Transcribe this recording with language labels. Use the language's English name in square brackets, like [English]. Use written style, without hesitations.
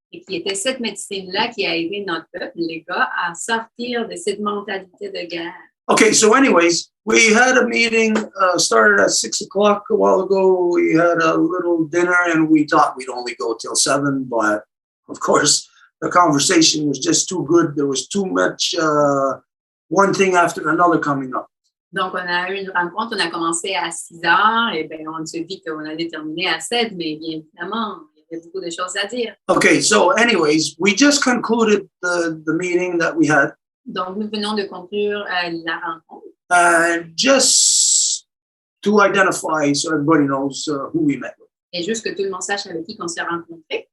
[French] Et qui était cette médecine-là qui a aidé notre peuple, les gars, à sortir de cette mentalité de guerre. [English] Okay, so anyways, we had a meeting, started at 6 o'clock a while ago. We had a little dinner and we thought we'd only go till 7, but of course the conversation was just too good. There was too much, one thing after another coming up. [French] Donc, on a eu une rencontre, on a commencé à 6 heures, et bien, on se dit qu'on allait terminer à 7, mais bien évidemment, il y avait beaucoup de choses à dire. [English] Okay, so anyways, we just concluded the meeting that we had. [French] Donc, nous venons de conclure la rencontre. [English] Just to identify so everybody knows who we met with. [French] Et juste que tout le monde sache avec qui on s'est rencontrés.